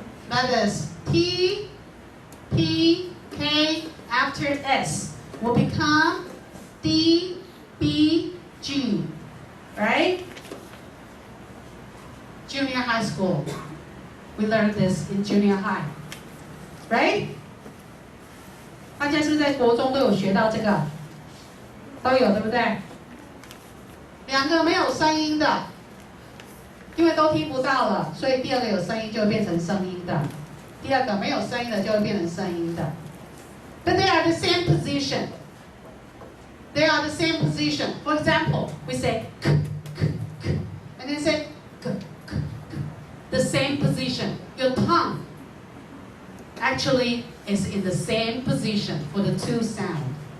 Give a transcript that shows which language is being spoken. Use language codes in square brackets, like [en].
[en] That is T, P, K, after S will become D, B, G, right? Junior high school. We learned this in junior high, right? [zh] 大家是不是在国中都有学到这个？都有，对不对？两个没有声音的，因为都听不到了，所以第二个有声音就会变成声音的，第二个没有声音的就会变成声音的。 [en] But they are the same position. They are the same position. For example, we say k, k, k, and then say k, k, k. The same position. Your tongue actually is in the same position for the two sound.